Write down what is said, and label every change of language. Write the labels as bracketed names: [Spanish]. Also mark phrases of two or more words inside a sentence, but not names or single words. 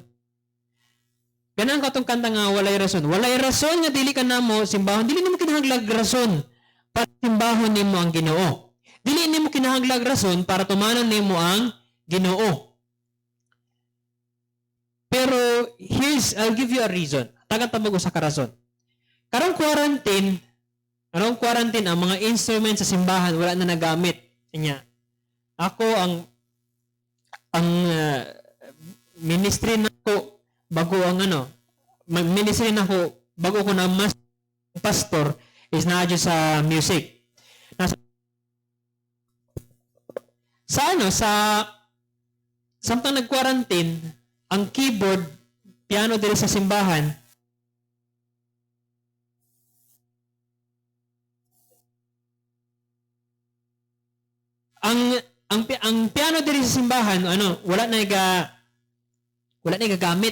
[Cebuano] Ganang katong kanta nga walay rason. Walay rason nga dili ka namo simbahon, dili nimo kinahanglag rason para simbahon nimo ang Ginoo. Dili nimo kinahanglag rason para tumanon nimo ang Ginoo. [English] Pero I'll give you a reason. [Cebuano] Tagatambag ko sa karason. Karong quarantine ang mga instruments sa simbahan wala na nagamit. Kanya, ako ang ministry nako bago ko na mas pastor is na sa music. Samtang nag-quarantine, ang keyboard, piano diri sa simbahan, ang piano diri sa simbahan, wala na gagamit.